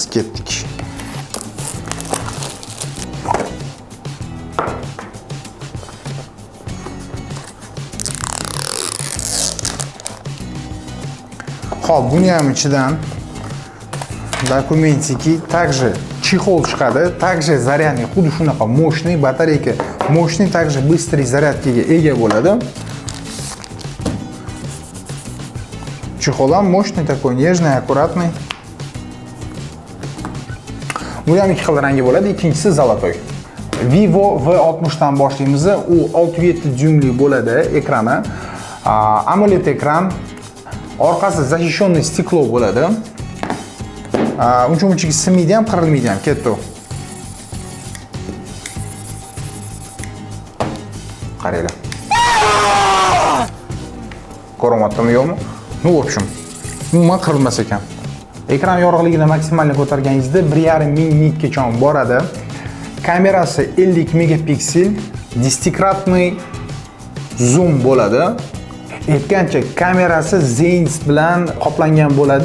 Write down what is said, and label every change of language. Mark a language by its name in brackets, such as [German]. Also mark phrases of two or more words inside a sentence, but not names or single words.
[Uzbek] Ketdik. Xo'p, buni ham ichidan dokumentiki, [Russian] также чехол [Uzbek] chiqadi, также zaryadnik, xuddi shunaqa moshniy batareyka, moshniy, [Russian] также быстрый [Uzbek] zaryadkaga ega bo'ladi. Чехол ham moshniy, [Russian] такой нежный, аккуратный. [Uzbek] Bu ham ikki xil rangi bo'ladi, ikkinchisi zolotoy. Vivo V60 dan boshlaymiz. U 6.7 dyumli bo'ladi ekrani. AMOLED ekran. Orqasi защищенный stiklo bo'ladi. Uncha-munchaga sinmaydi ham, qirilmaydi ham. Ketdi. Qaranglar. Ko'ryaptimi, yo'qmi? [Russian] Ну, в общем, [Uzbek] umuman qirilmas ekan. Ekran yorug'ligini maksimalga ko'targaningizda 1500 nitgacha boradi. Kamerasi 50 megapiksel, 10-kratный zoom bo'ladi. Aytgancha kamerasi Zeiss bilan qoplangan bo'ladi.